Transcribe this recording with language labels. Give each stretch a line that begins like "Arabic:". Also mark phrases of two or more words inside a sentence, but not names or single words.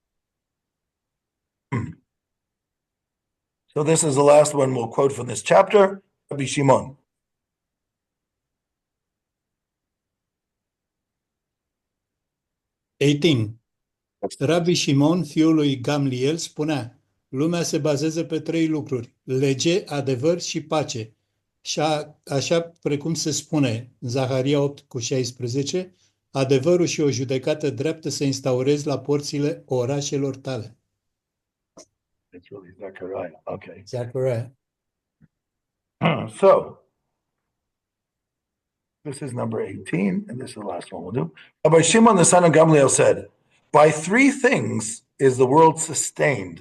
English: So this is the last one we'll quote from this chapter, Rabbi Shimon.
Romanian: Rabbi Shimon, fiul lui Gamliel, spunea, lumea se bazează pe trei lucruri, lege, adevăr și pace. Și așa precum se spune, Zaharia 8:16, adevărul și o judecată dreaptă să instaurezi la porțile orașelor tale.
English: It's really Zechariah. Okay. Zechariah. So, this is number 18, and this is the last one we'll do. Rabbi Shimon, the son of Gamliel, said, by three things is the world sustained.